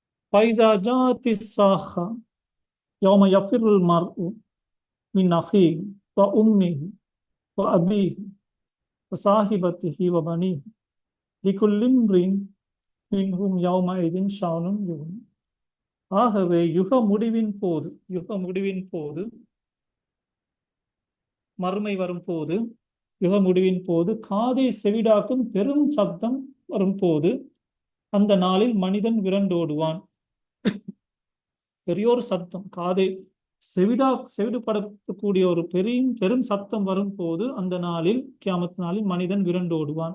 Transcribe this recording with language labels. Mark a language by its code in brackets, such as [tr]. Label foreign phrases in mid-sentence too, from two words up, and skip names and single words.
[ar] فإذا جاءت الساخة يوم يفر المرء من أخيه وأمه وأبيه وصاحبته وبنيه لكل امرئ منهم يومئذ شأن يغنيه. [ta] ஆகவே யுக முடிவின் போது மறுமை வரும் போது, யுக முடிவின் போது காதை செவிடாக்கும் பெரும் சப்தம் வரும் போது அந்த நாளில் மனிதன் விரண்டோடுவான். பெரியோர் சத்தம், காதை செவிடுபடக்கூடிய ஒரு பெரும் சத்தம் வரும் போது அந்த நாளில், கியாமத் நாளில் மனிதன் விரண்டோடுவான்.